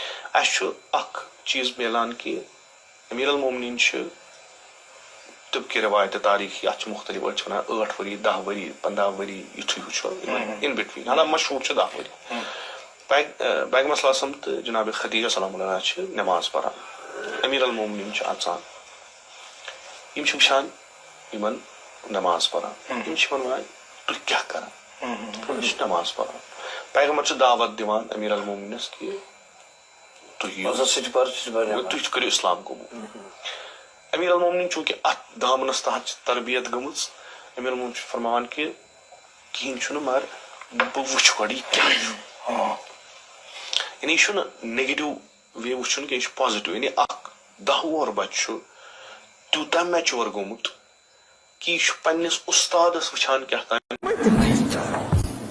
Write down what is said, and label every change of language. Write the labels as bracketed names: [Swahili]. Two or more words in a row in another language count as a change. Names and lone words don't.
[Kashmiri] اس چیز ملان کہ امیر المومنین طبق روایت تاریخی ات مختلف أڑ ونان 8 ؤری 10 ؤری 15 ؤری یتھے ان بٹوین حالانکہ مشہور 10 ؤری پیغمبر صلی اللہ علیہ وسلم تو جناب خدیجہ سلام اللہ علیہا نماز پران امیر المومنین اژان یم وچھان یمن نماز پران یم ونان تُہۍ کیاہ کران نماز پران پیغمبر دعوت دیوان امیر المومنینس کہ تُہۍ کٔرِو اسلام قبول امیر المومنین چونکہ ات دامنس تحت تربیت گمٕژ امیر المومنین فرماوان کہ کہین چھُنہٕ مگر بہٕ وٕچھِ گۄڈٕ یہِ کیاہ چھُ یعنی یہ چھُنہٕ [English] negative way [Kashmiri] وٕچھُن کینٛہہ یہِ چھُ پازِٹِو یعنی اکھ 10 وُہُر بچہِ چھُ تیوٗتاہ میچور گوٚمُت کہ یہ چھُ پننس استادس وٕچھان کیاہ تام